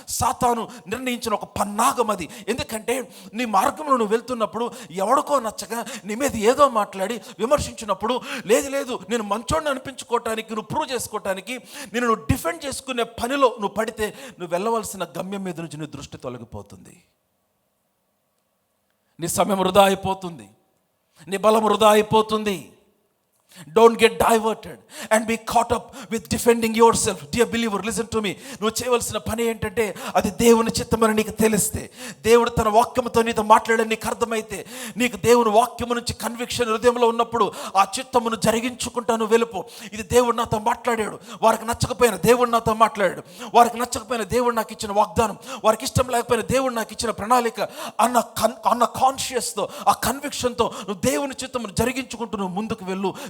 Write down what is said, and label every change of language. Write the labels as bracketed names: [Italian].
[Telugu] సాతాను నిర్ణయించిన ఒక పన్నాగం అది. ఎందుకంటే నీ మార్గంలో నువ్వు వెళ్తున్నప్పుడు ఎవడికో నచ్చగా నీ మీద ఏదో మాట్లాడి విమర్శించినప్పుడు, లేదు నేను మంచోడిని అనిపించుకోవటానికి, నువ్వు ప్రూవ్ చేసుకోవటానికి, నువ్వు డిఫెండ్ చేసుకునే పనిలో నువ్వు పడితే నువ్వు వెళ్ళవలసిన గమ్యం మీద నుంచి నీ దృష్టి తొలగిపోతుంది. నీ సమయం వృధా అయిపోతుంది, నీ బలం వృధా అయిపోతుంది. [English] Don't get diverted and be caught up with defending yourself. Dear believer, listen to me. [Telugu] నువ్వు చేయవలసిన పని ఏంటంటే, అది దేవుని చిత్తమని నీకు తెలిస్తే, దేవుడు తన వాక్యముతో నీతో మాట్లాడని నీకు అర్థమైతే, నీకు దేవుని వాక్యము నుంచి కన్విక్షన్ హృదయంలో ఉన్నప్పుడు ఆ చిత్తమును జరిగించుకుంటాను వెళ్ళిపో. ఇది దేవుడు నాతో మాట్లాడాడు, వారికి నచ్చకపోయినా దేవుడు నాతో మాట్లాడాడు, వారికి నచ్చకపోయినా దేవుడు నాకు ఇచ్చిన వాగ్దానం, వారికి ఇష్టం లేకపోయినా దేవుడు నాకు ఇచ్చిన ప్రణాళిక అన్న కాన్షియస్తో, ఆ కన్విక్షన్తో నువ్వు దేవుని చిత్తమును జరిగించుకుంటూ నువ్వు ముందుకు వెళ్ళు.